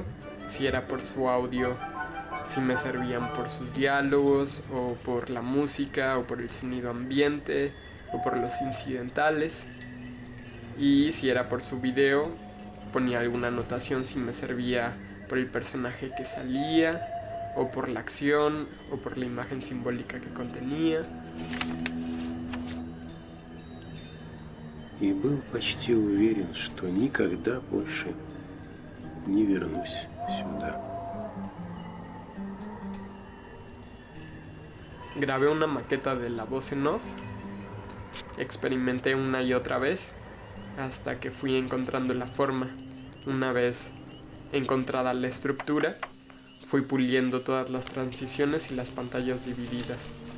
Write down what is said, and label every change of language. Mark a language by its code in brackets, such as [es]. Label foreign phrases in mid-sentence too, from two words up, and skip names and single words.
[es] Si era por su audio, si me servían por sus diálogos o por la música o por el sonido ambiente o por los incidentales. Y si era por su video, ponía alguna anotación si me servía por el personaje que salía, o por la acción, o por la imagen simbólica que contenía. [ru] И был почти уверен, что никогда больше не вернусь сюда. [es] Grabé una maqueta de la voz en off, experimenté una y otra vez, hasta que fui encontrando la forma. Una vez encontrada la estructura, fui puliendo todas las transiciones y las pantallas divididas.